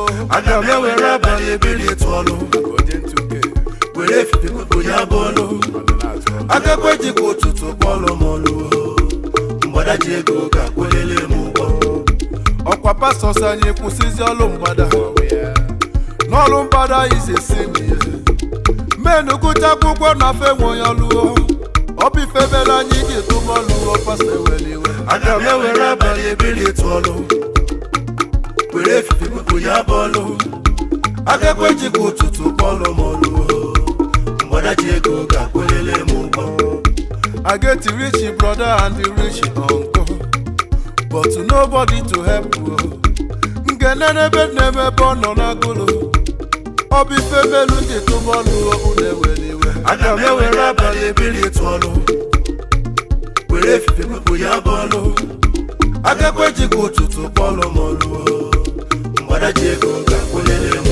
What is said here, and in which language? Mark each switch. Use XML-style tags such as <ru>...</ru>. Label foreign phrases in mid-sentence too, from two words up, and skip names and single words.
<ig>Aga m ewere abalị ebiri tụọ ọlụ. Onye ntụke. Were efife kpụpụ ya bụ ọlụ. Agakwa ejikwa ụtụtụ kpọlụ m ọlụ. Mgbada ji ego ga-akwụlele m ụgwọ. Ọkwa pastọs anyị kwụsịzi ọlụ mgbada. N'ọlụ mgbada</ig> <en>is a sin.</en> <ig>Men gụcha akwụkwọ na fe nwe onye ọlụ. Ọ bụ ife mere anyị ji tụba ọlụ, pastọ ewere iwe. Aga m ewere abalị ebiri tụọ ọlụ. Were efife kpụpụ ya bụ ọlụ. Agakwa ejikwa ụtụtụ kpọlụ m ọlụ. Mgbada ji ego ga-akwụlele m ụgwọ.</ig> <en>I get rich brother and the rich uncle, but nobody to help.</en> <ig>Nke nene ebe nne m ebe ọ nọ n'agụlụ. Ọ bụ ife melu ndị tụba ọlụ, unu ewere iwe. Aga m ewere abalị ebiri tụọ ọlụ. Were efife kpụpụ ya bụ ọlụ. Agakwa ejikwa ụtụtụ kpọlụ m ọlụ. Mgbada ji ego ga-akwụlele m ụgwọ.</ig>